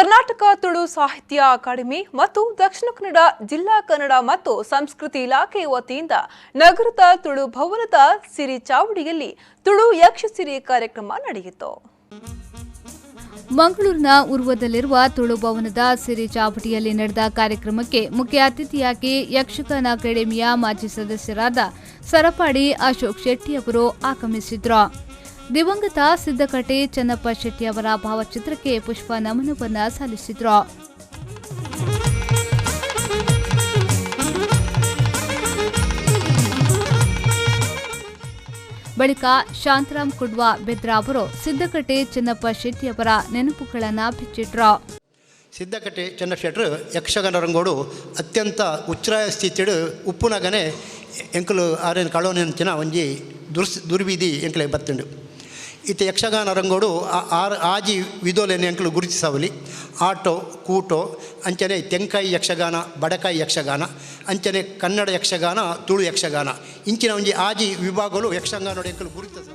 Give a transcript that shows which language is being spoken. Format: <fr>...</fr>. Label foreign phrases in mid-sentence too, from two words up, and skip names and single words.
<kn>ಕರ್ನಾಟಕ ತುಳು ಸಾಹಿತ್ಯ ಅಕಾಡೆಮಿ ಮತ್ತು ದಕ್ಷಿಣ ಕನ್ನಡ ಜಿಲ್ಲಾ ಕನ್ನಡ ಮತ್ತು ಸಂಸ್ಕೃತಿ ಇಲಾಖೆ ವತಿಯಿಂದ ನಗರದ ತುಳು ಭವನದ ಸಿರಿ ಚಾವಡಿಯಲ್ಲಿ ತುಳು ಯಕ್ಷಸಿರಿ ಕಾರ್ಯಕ್ರಮ ನಡೆಯಿತು. ಮಂಗಳೂರಿನ ಉರ್ವದಲ್ಲಿರುವ ತುಳು ಭವನದ ಸಿರಿ ಚಾವಡಿಯಲ್ಲಿ ನಡೆದ ಕಾರ್ಯಕ್ರಮಕ್ಕೆ ಮುಖ್ಯ ಅತಿಥಿಯಾಗಿ ಯಕ್ಷಗಾನ ಅಕಾಡೆಮಿಯ ಮಾಜಿ ಸದಸ್ಯರಾದ ಸರಪಾಡಿ ಅಶೋಕ್ ಶೆಟ್ಟಿ ಅವರು ಆಗಮಿಸಿದ್ರು. ದಿವಂಗತ ಸಿದ್ದಕಟ್ಟೆ ಚನ್ನಪ್ಪ ಶೆಟ್ಟಿ ಅವರ ಭಾವಚಿತ್ರಕ್ಕೆ ಪುಷ್ಪ ನಮನವನ್ನು ಸಲ್ಲಿಸಿದ್ರು. ಬಳಿಕ ಶಾಂತರಾಮ್ ಕುಡ್ವಾ ಬೆದ್ರಾ ಅವರು ಸಿದ್ದಕಟ್ಟೆ ಚನ್ನಪ್ಪ ಶೆಟ್ಟಿ ಅವರ ನೆನಪುಗಳನ್ನು ಬಿಚ್ಚಿಟ್ರು.</kn> <tcy>ಸಿದ್ದಕಟ್ಟೆ ಚೆನ್ನ ಶೆಟ್ರು ಯಕ್ಷಗಾನ ರಂಗೋಡು ಅತ್ಯಂತ ಉಚ್ಛ್ರಾಯ ಸ್ಥಿತಿಡು ಉಪ್ಪುನಗನೆ ಎಂಕಲು ಆರೇನು ಕಳೋನೆಂಚಿನ ಒಂಜಿ ದುರ್ಬೀದಿ ಎಂಕಲೆ ಬತ್ತುಂಡು. ಇತ್ತೆ ಯಕ್ಷಗಾನ ರಂಗೋಡು ಆಜಿ ವಿಧೋಲೆನೆ ಎಂಕಲು ಗುರುತಿಸವಲಿ ಆಟೋ ಕೂಟೋ ಅಂಚನೆ ತೆಂಕಾಯಿ ಯಕ್ಷಗಾನ ಬಡಕಾಯಿ ಯಕ್ಷಗಾನ ಅಂಚನೆ ಕನ್ನಡ ಯಕ್ಷಗಾನ ತುಳು ಯಕ್ಷಗಾನ ಇಂಚಿನ ಒಂಜಿ ಆಜಿ ವಿಭಾಗಗಳು ಯಕ್ಷಗಾನ ಎಂಕಲು ಗುರುತಿಸ.</tcy>